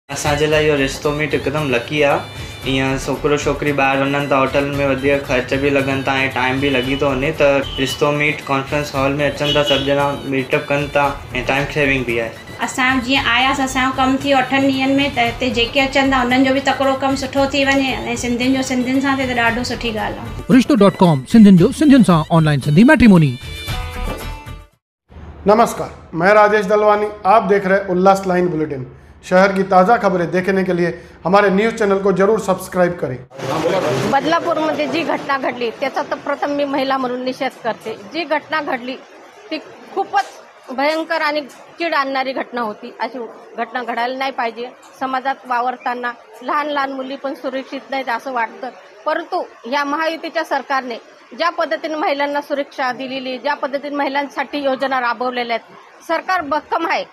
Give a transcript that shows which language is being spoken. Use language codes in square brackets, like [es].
[sd] असांजे लाइ इहो रिश्तो मीट हिकदमि लकी आहे। ईअं छोकिरो छोकिरी ॿाहिरि वञनि था होटल में, वधीक ख़र्च बि लॻनि था ऐं टाइम बि लॻी थो वञे, त रिश्तो मीट कॉन्फ्रेंस हॉल में अचनि था, सभु ॼणा मीटअप कनि था ऐं टाइम सेविंग बि आहे। असां जीअं आयासीं, असांजो कमु थी 8 ॾींहंनि में, त हिते जेके अचनि था उन्हनि जो बि तकिड़ो कमु सुठो थी वञे ऐं सिंधियुनि जो सिंधियुनि सां थिए त ॾाढो सुठी ॻाल्हि आहे। रिश्तो.com सिंधियुनि जो सिंधियुनि सां ऑनलाइन सिंधी मैट्रिमोनी। [hi] नमस्कार, मैं राजेश दलवानी, आप देख रहे उल्लास लाइन बुलेटिन। शहर की ताज़ा खबरें देखने के लिए हमारे न्यूज़ चैनल को जरूर सबस्क्राईब करें। [mr] बदलापूरमध्ये जी घटना घडली त्याचा तर प्रथम मी महिला म्हणून निषेध करते। जी घटना घडली ती खूपच भयंकर आणि चीड आणणारी घटना होती। अशी घटना घडायला नाही पाहिजे। समाजात वावरताना लहान लहान मुली पण सुरक्षित नाहीत असं वाटतं, परंतु या महायुतीच्या सरकारने ज्या पद्धतीने महिलांना सुरक्षा दिलेली, ज्या पद्धतीने महिलांसाठी योजना राबवलेल्या आहेत, सरकार भक्कम आहे।